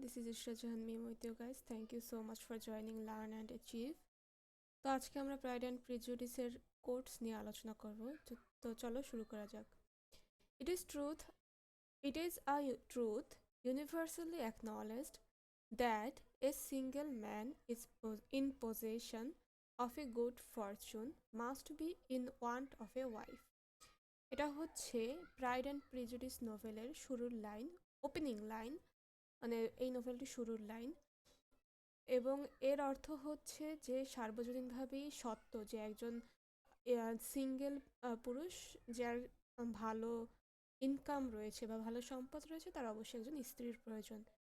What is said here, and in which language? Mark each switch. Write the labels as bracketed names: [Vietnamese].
[English] This is Ishra Jahan Meme with you guys. Thank you so much for joining Learn and Achieve. [Bangla] তো আজকে আমরা pride and প্রিজুডিসের quotes নিয়ে আলোচনা করব। তো চলো শুরু করা যাক। [English] It is truth. It is a truth universally acknowledged that a single man is in possession of a good fortune must be in want of a wife. [Bangla] এটা হচ্ছে প্রাইড অ্যান্ড প্রিজুডিস নোভেলের শুরুর লাইন, ওপেনিং লাইন, মানে এই নোভেলটি শুরুর line. এবং এর অর্থ হচ্ছে যে সার্বজনীনভাবেই সত্য যে একজন সিঙ্গেল পুরুষ যার ভালো ইনকাম রয়েছে বা ভালো সম্পদ রয়েছে তার অবশ্যই একজন স্ত্রীর প্রয়োজন।